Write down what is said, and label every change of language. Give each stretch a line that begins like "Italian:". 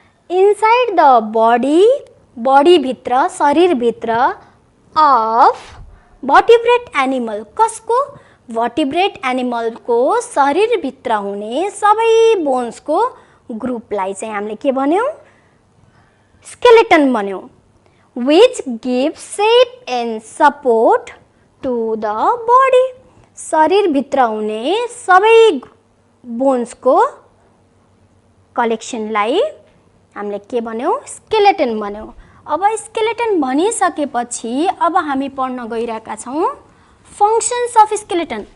English: inside the body,
Nepali: बडीभित्र, शरीरभित्र,
English: Of vertebrate animal.
Nepali: कसको? Vertebrate एनिमलको शरीरभित्र हुने सबै बोन्सको ग्रुपलाई चाहिँ हामीले के भन्यौँ? स्केलेटन भन्यौँ।
English: Which give shape and support to the body.
Nepali: शरीरभित्र हुने सबै बोन्सको कलेक्सनलाई हामीले के भन्यौँ? स्केलेटन भन्यौँ। अब स्केलेटन भनिसकेपछि अब हामी पढ्न गइरहेका छौँ
English: Functions of skeleton.